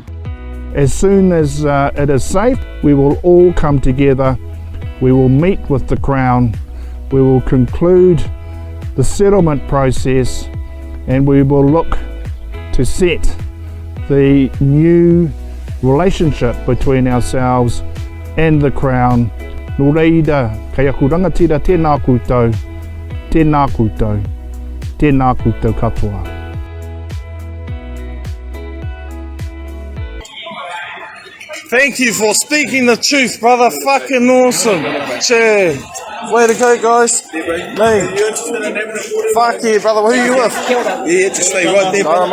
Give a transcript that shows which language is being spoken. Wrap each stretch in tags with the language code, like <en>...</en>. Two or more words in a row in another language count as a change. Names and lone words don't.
<en>As soon as it is safe, we will all come together, we will meet with the Crown, we will conclude the settlement process, and we will look to set the new relationship between ourselves and the Crown.</en> <mi>Nō reira, kei aku rangatira tēnā koutou, tēnā koutou, tēnā koutou katoa.</mi> <en>Thank you for speaking the truth, brother. Fucking awesome. Cheer. Way to go, guys. Me. Fuck yeah, brother. Who are you with? Yeah, just stay right there, brother.</en>